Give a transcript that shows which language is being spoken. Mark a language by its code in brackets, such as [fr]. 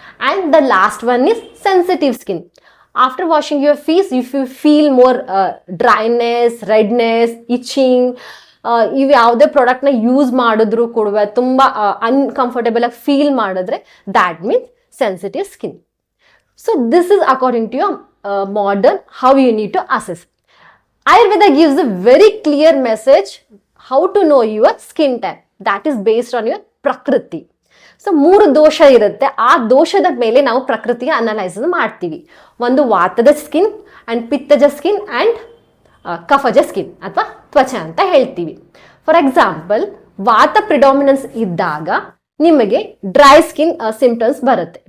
[en] And the last one is sensitive skin. After washing your face if you feel more dryness, redness, itching, [kn] ಇವು ಯಾವುದೇ ಪ್ರಾಡಕ್ಟ್ನ use ಮಾಡಿದ್ರು ಕೂಡ ತುಂಬ uncomfortable ಆಗಿ ಫೀಲ್ ಮಾಡಿದ್ರೆ [en] That means sensitive skin. So this is according to your modern how you need to assess. Ayurveda gives a very clear message how to know your skin type. That is based on your prakriti. [kn] So 3 ದೋಷ ಇರುತ್ತೆ. ಆ ದೋಷದ ಮೇಲೆ ನಾವು ಪ್ರಕೃತಿಯ analyse ಮಾಡ್ತೀವಿ. ಒಂದು ವಾತದ skin and ಪಿತ್ತಜ skin and ಕಫಜ skin ಅಥವಾ ತ್ವಚ ಅಂತ ಹೇಳ್ತೀವಿ. [en] for example, [kn] ವಾತ ಪ್ರಿಡಾಮಿನೆನ್ಸ್ ಇದ್ದಾಗ ನಿಮಗೆ ಡ್ರೈ ಸ್ಕಿನ್ ಸಿಂಪ್ಟಮ್ಸ್ ಬರುತ್ತೆ.